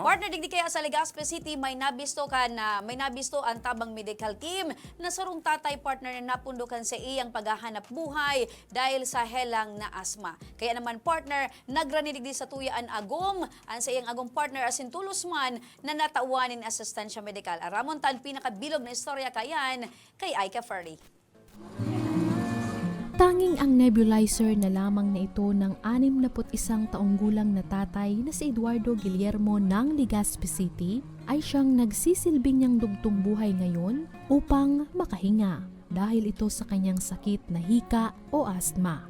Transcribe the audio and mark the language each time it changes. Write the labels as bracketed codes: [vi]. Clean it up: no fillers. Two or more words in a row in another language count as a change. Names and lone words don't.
[bik] Partner, digdi kaya sa Legazpi City, may nabisto ang tabang medical team na sarong tatay partner na napundukan sa iyang paghahanap buhay dahil sa helang na asma. Kaya naman partner, nagrani digdi sa tuyaan agom, ang sa iyang agom partner asin tulos man na natauwanin asistansya medikal. Aramon tan pinakabilog na istorya kayan kay Aika Ferry. [tl] Tanging ang nebulizer na lamang na ito ng 61 taong gulang na tatay na si Eduardo Guillermo ng Legazpi City ay siyang nagsisilbing niyang dugtong buhay ngayon upang makahinga dahil ito sa kanyang sakit na hika o asthma.